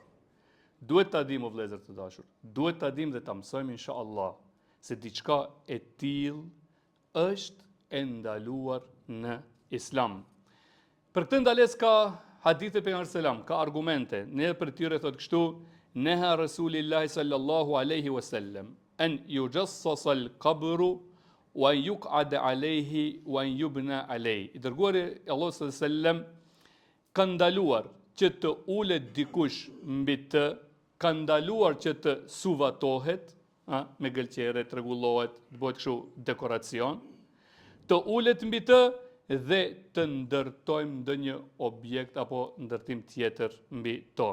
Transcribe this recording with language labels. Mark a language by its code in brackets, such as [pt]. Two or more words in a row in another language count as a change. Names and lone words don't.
[sq] Duhet ta dim o vëllezër të dashur, duhet ta dim dhe ta mësojmë inshallah se diçka e tillë është e ndaluar në Islam. Për këtë ndalesë ka hadithe pejgamberit selam, ka argumente. Në për tyre thotë kështu: [ar] نهى رسول الله صلى الله عليه وسلم أن يجصص القبر و يقعد عليه و يبنى عليه. [sq] I dërguari Allah [ar] صلى الله عليه وسلم [sq] ka ndaluar që të ulet dikush mbi të, ka ndaluar që të suvatohet, me gëlqere, të rregullohet, të bëhet kështu dekoracion, të ulet mbi të dhe të ndërtojmë ndonjë objekt apo ndërtim tjetër mbi to.